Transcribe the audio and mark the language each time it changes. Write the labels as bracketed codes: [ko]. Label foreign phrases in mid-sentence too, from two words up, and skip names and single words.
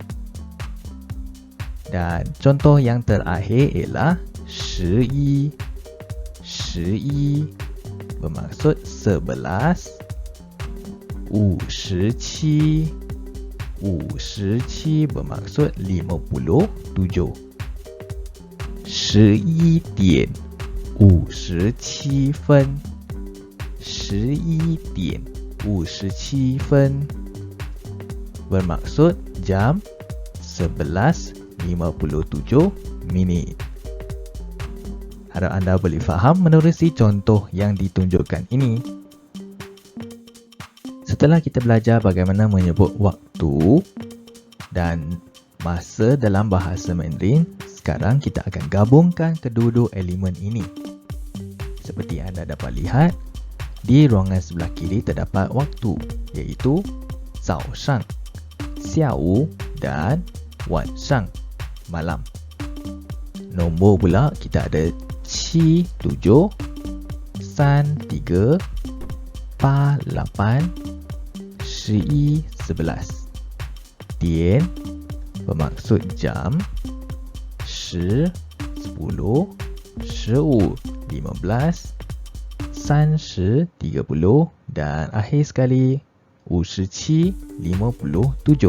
[ms] Dan contoh yang terakhir ialah 11 bermaksud 11, 57 bermaksud 57. [zh] 11 点57分11点57分 [ms] bermaksud jam 11.57 minit. Harap anda boleh faham menerusi contoh yang ditunjukkan ini. Setelah kita belajar bagaimana menyebut waktu dan masa dalam bahasa Mandarin, sekarang kita akan gabungkan kedua-dua elemen ini. Seperti anda dapat lihat, di ruangan sebelah kiri terdapat waktu, iaitu [zh] 早上, 下午 [ms] dan 晚上, malam. Nombor pula kita ada 7, 7, 3, 3, 8, 8, 11, 11. 点 bermaksud jam, 10, 10, 15, 15, 30, 30 dan akhir sekali 57, 57.